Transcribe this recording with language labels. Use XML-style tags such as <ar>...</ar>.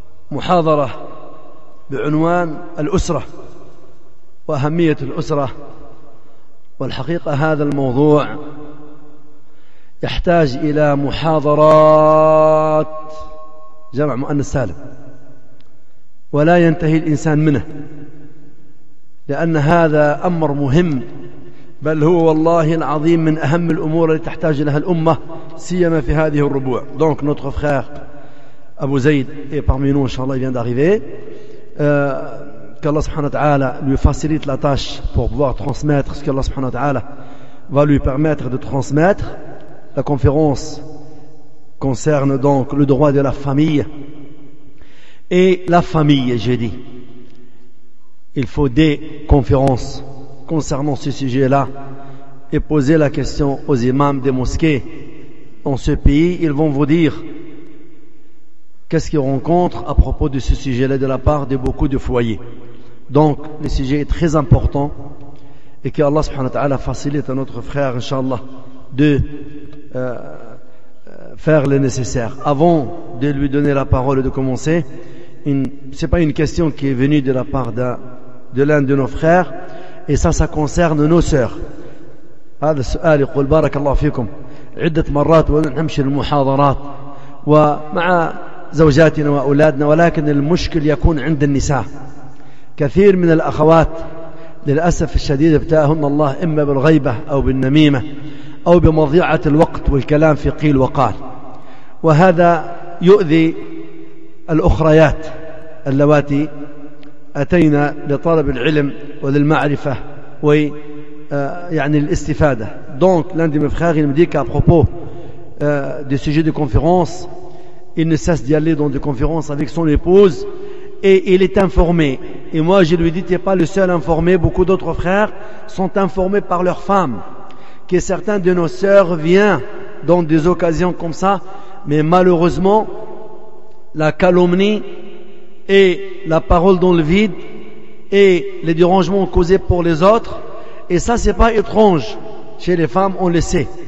<ar>محاضرة بعنوان الأسرة وأهمية الأسرة، والحقيقة هذا الموضوع يحتاج إلى محاضرات جمع مؤنث سالم ولا ينتهي الإنسان منه، لأن هذا أمر مهم، بل هو والله العظيم من أهم الأمور التي تحتاج لها الأمة سيما في هذه الربوع. دونك</ar> <fr>notre frère أبو زيد est parmi nous, إن شاء الله vient d'arriver. Qu'Allah subhanahu wa ta'ala lui facilite la tâche pour pouvoir transmettre ce qu'Allah subhanahu wa ta'ala va lui permettre de transmettre. La conférence concerne donc le droit de la famille. Et la famille, j'ai dit, il faut des conférences concernant ce sujet-là et poser la question aux imams des mosquées dans ce pays. Ils vont vous dire qu'est-ce qu'ils rencontrent à propos de ce sujet-là de la part de beaucoup de foyers. Donc le sujet est très important, et que Allah subhanahu wa ta'ala facilite à notre frère inshallah de faire le nécessaire. Avant de lui donner la parole et de commencer, c'est pas une question qui est venue de la part de l'un de nos frères, et ça concerne nos sœurs.</fr> <ar>هذا السؤال يقول بارك الله فيكم عدة مرات ونمشي المحاضرات ومع زوجاتنا وأولادنا، ولكن المشكل يكون عند النساء. كثير من الأخوات للأسف الشديد ابتلاهن الله إما بالغيبة أو بالنميمة أو بمضيعة الوقت والكلام في قيل وقال، وهذا يؤذي الأخريات اللواتي أتينا لطلب العلم وللمعرفة ويعني الاستفادة.</ar> <fr>donc l'un de mes frères il me dit qu'à propos du sujet de conférence, il ne cesse d'y aller dans des conférences avec son épouse et il est informé. Et moi je lui dis, tu n'es pas le seul informé, beaucoup d'autres frères sont informés par leurs femmes, que certains de nos sœurs viennent dans des occasions comme ça, mais malheureusement la calomnie et la parole dans le vide et les dérangements causés pour les autres, et ça c'est pas étrange chez les femmes, on le sait.</fr>